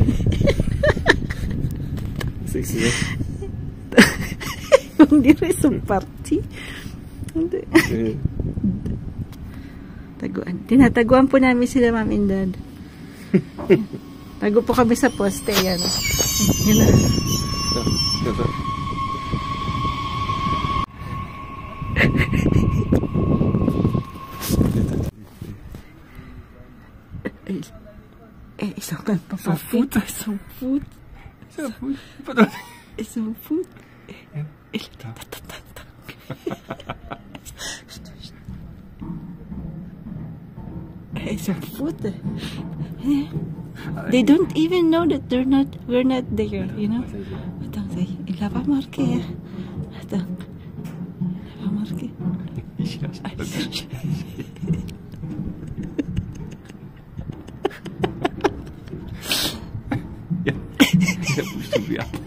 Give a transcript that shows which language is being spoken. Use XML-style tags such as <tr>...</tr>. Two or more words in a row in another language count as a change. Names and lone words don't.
<en>Sexy, eh?</en> <tl>Hindi rin sa party. Hindi. Taguan. Tinataguan po namin sila, Mami and Dad. Tago po kami sa poste. Yan. Yan na.</tl> <fr>Ils sont pas foot. Ils sont foot. Ils sont foot.</fr> <en>It's a food. They don't even know that we're not there, you know.</en> <fr>Attends, il a pas marqué. Attends, il a pas marqué. Pousse-toi bien.</fr>